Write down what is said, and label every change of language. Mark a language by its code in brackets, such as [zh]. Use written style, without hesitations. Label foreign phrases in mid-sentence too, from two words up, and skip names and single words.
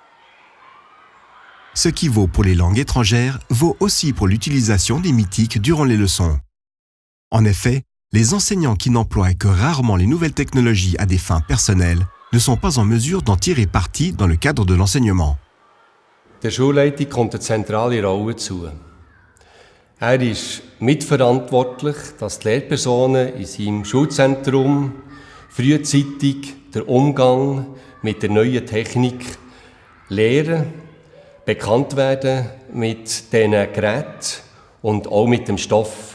[fr] Ce qui vaut pour les langues étrangères vaut aussi pour l'utilisation des mythiques durant les leçons. En effet, les enseignants qui n'emploient que rarement les nouvelles technologies à des fins personnelles ne sont pas en mesure d'en tirer parti dans le cadre de l'enseignement. [de] Der Schulleitung kommt eine zentrale Rolle zu. Er ist mitverantwortlich, dass die Lehrpersonen in seinem Schulzentrum frühzeitig den Umgang mit der neuen Technik lernen, bekannt werden mit diesen Geräten und auch mit dem Stoff.